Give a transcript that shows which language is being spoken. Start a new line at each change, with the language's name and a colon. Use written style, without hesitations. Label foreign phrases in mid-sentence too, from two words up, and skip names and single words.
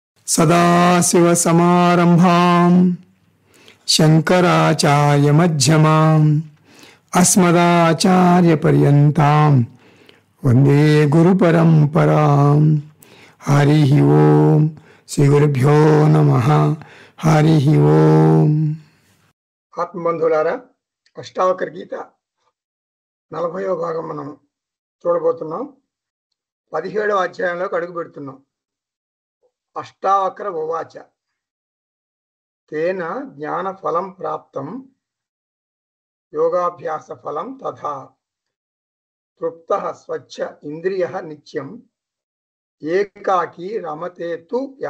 Sanskrit: सदाशिवसमारम्भां शङ्कराचार्यमध्यमाम् अस्मदाचार्यपर्यन्तां वन्दे गुरुपरम्पराम्। हरिः ओम् श्रीगुरुभ्यो नमः। हरिः ओम्।
Telugu: ఆత్మబంధువులారా, అష్టావక్ర గీత 40వ భాగం మనం చూడబోతున్నాం. 17వ అధ్యాయంలోకి అడుగు పెడుతున్నాం.
Sanskrit: అష్టావక్ర ఉవాచ తేన జ్ఞాన ఫలం ప్రాప్తం యోగాభ్యాస ఫలం తథా తృప్తః స్వచ్ఛ ఇంద్రియః నిత్యం ఏకాకి రమతే తు యః.